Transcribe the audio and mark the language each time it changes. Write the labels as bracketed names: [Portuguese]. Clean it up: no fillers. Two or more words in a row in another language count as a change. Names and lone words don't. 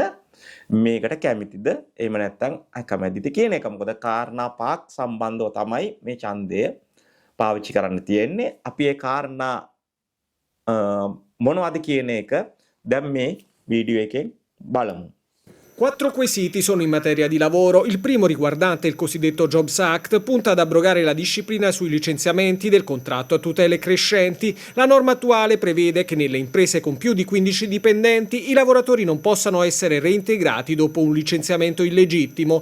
[Sinhala] මේකට කැමතිද එහෙම නැත්නම් අකමැතිද කියන එක. මොකද කාරණා පහක් සම්බන්ධව තමයි මේ ඡන්දය පාවිච්චි කරන්න තියෙන්නේ. අපි ඒ කාරණා මොනවද කියන එක දැන් මේ වීඩියෝ එකෙන් බලමු. [Italian] 4 quesiti sono in materia di lavoro. Il primo, riguardante il cosiddetto Jobs Act, punta ad abrogare la disciplina sui licenziamenti del contratto a tutele crescenti. La norma attuale prevede che nelle imprese con più di 15 dipendenti i lavoratori non possano essere reintegrati dopo un licenziamento illegittimo.